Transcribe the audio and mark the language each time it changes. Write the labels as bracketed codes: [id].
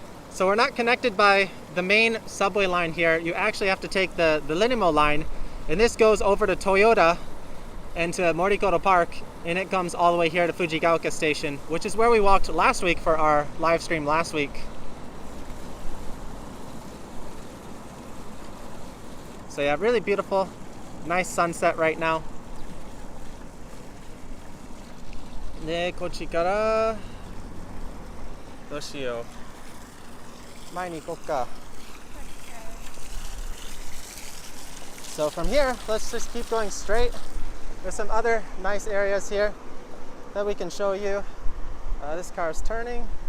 [en] So we're not connected by the main subway line here. You actually have to take the Linimo line, and this goes over to Toyota and to Morikoto Park, and it comes all the way here to Fujigaoka Station, which is where we walked last week for our live stream last week. So yeah, really beautiful, nice sunset right now. [ja] で、こっちからどうしよう。前に行こうか。 [en] So from here, let's just keep going straight. There's some other nice areas here that we can show you. This car is turning.